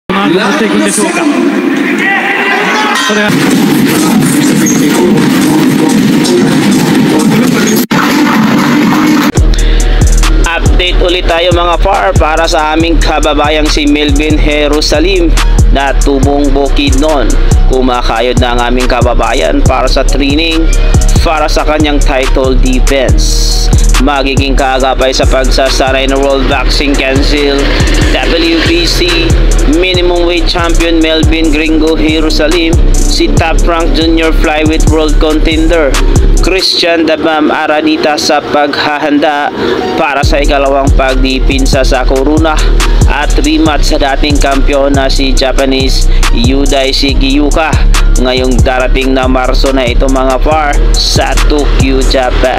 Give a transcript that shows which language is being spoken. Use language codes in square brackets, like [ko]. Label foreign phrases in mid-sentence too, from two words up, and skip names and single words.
[ja] していくんでしょうか。それは [tl] update ulit tayo mga par para sa aming kababayang si Melvin Jerusalem na tubong bukid noon. Kumakayod na ang aming kababayan para sa training para sa kanyang title defense. Magiging kaagapay sa pagsasaray ng World Boxing Council WBC [en] minimum weight champion [tl] Melvin Gringo Jerusalem, si [en] top rank junior flyweight world contender [tl] Christian Dabam Aranita sa paghahanda para sa ikalawang pagdipinsa sa Corona at rematch sa dating kampiyon na si Japanese Yudai Shigeyuka ngayong darating na Marso na ito mga par sa Tokyo, Japan.